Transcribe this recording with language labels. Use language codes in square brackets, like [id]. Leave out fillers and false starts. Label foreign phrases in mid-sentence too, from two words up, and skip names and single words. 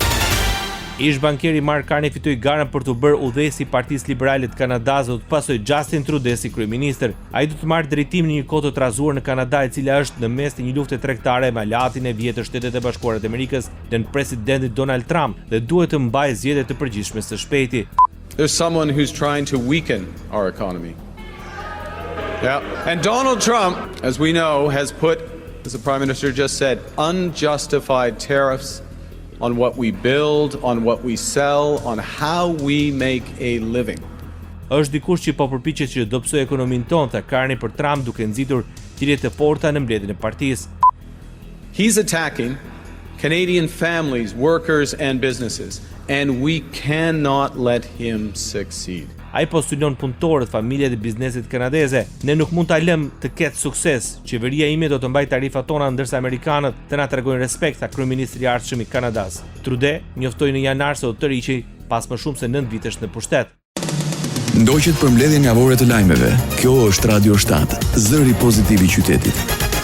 [sq] Ish bankieri Mark Carney fitoi garën për të bërë udhëhesi i Partisë Liberale të Kanadas dhe të pasojë Justin Trudeau si kryeministër. Ai do të marrë drejtim në një kohë të trazuar në Kanada, e cila është në mes të një lufte tregtare me aleatin e vjetër Shtetet e Bashkuara të Amerikës dhe presidentin Donald Trump, dhe duhet të mbajë zgjedhje të përgjithshme së shpejti. [en] There's someone who's trying to weaken our economy. Yeah. And Donald Trump, as we know, has put, as the Prime Minister just said, unjustified tariffs on what we build, on what we sell, on how we make a living. [sq] Është dikush që po përpiqet që të dobësojë ekonominë tonë, tha Carney për Trump duke nxitur thirrje të forta në mbledhjen e partisë. [en] He's attacking Canadian families, workers and businesses, and we cannot let him succeed. [sq] Ai postulon punëtorët, familjet dhe bizneset kanadeze. Ne nuk mund ta lëm të ketë sukses. Qeveria ime do të mbajë tarifat tona ndërsa amerikanët të na tregojnë respekt, tha kryeministri i ardhshëm i Kanadas. Trudeau njoftoi në janar se do të tërhiqej pas më shumë se 9 vitesh në pushtet. Ndoqet për mbledhjen javore të lajmeve. Kjo është Radio 7, zëri pozitiv i qytetit.